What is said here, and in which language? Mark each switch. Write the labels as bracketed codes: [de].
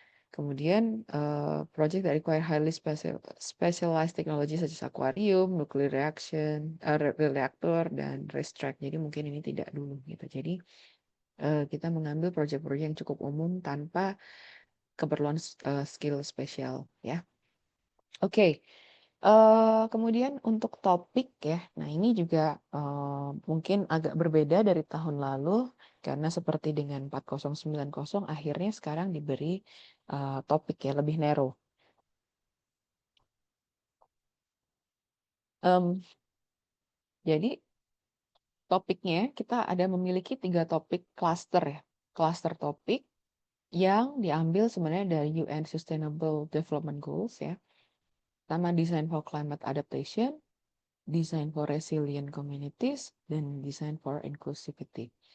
[id] Kemudian [en] project that require highly specialized technology such as aquarium, nuclear reactor, [id] dan [en] racetrack. [id] Jadi mungkin ini tidak dulu gitu. Jadi kita mengambil project-project yang cukup umum tanpa keperluan skill spesial ya. Oke. Kemudian untuk topik ya, nah ini juga mungkin agak berbeda dari tahun lalu karena seperti dengan 4090 akhirnya sekarang diberi topik ya lebih narrow. Jadi topiknya kita ada memiliki 3 topik cluster ya, cluster topik yang diambil sebenarnya dari UN Sustainable Development Goals ya. Pertama [en] design for climate adaptation, design for resilient communities, [id] dan [en] design for inclusivity.